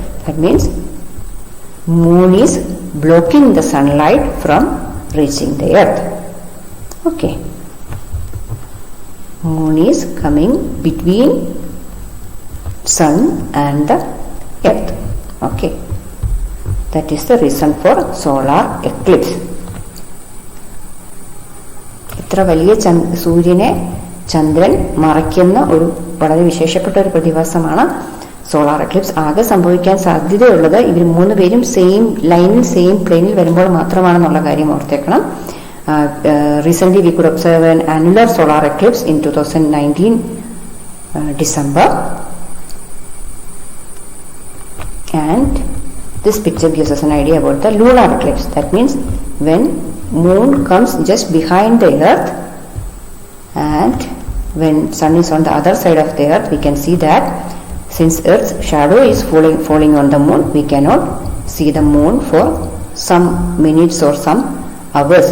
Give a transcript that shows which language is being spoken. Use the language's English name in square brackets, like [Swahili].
[English] That means moon is blocking the sunlight from reaching the Earth. Okay. Moon is coming between sun and the Earth. Okay. That is the reason for solar eclipse. [Malayalam] ഇത്ര വലിയ സൂര്യനെ ചന്ദ്രൻ മറയ്ക്കുന്ന ഒരു വളരെ വിശേഷപ്പെട്ട ഒരു പ്രതിഭാസമാണ് solar Eclipse. ആകെ സംഭവിക്കാൻ സാധ്യതയുള്ളത് ഇവർ മൂന്ന് പേരും സെയിം ലൈനിൽ സെയിം പ്ലെയിനിൽ വരുമ്പോൾ മാത്രമാണെന്നുള്ള കാര്യം ഓർത്തേക്കണം. [English] Recently we could observe an annular solar eclipse in 2019 December, and this picture gives us an idea about the lunar eclipse. That means when moon comes just behind the Earth and when sun is on the other side of the Earth, we can see that since Earth's shadow is falling on the moon, we cannot see the moon for some minutes or some hours.